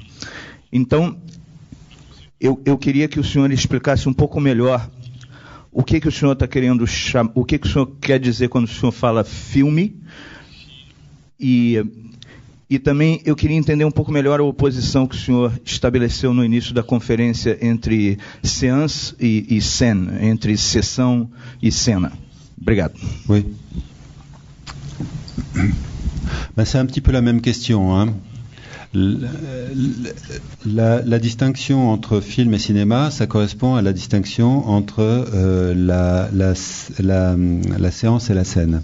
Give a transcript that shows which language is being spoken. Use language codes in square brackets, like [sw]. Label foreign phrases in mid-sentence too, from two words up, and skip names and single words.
[pt] Então, eu queria que o senhor explicasse um pouco melhor o que o senhor está querendo chamar, o que o senhor quer dizer quando o senhor fala filme. E também eu queria entender um pouco melhor a oposição que o senhor estabeleceu no início da conferência entre séance e scène, entre sessão e cena. Obrigado. [fr] Oui. Ben, c'est un petit peu la même question, hein. La distinction entre film et cinéma, ça correspond à la distinction entre la séance et la scène.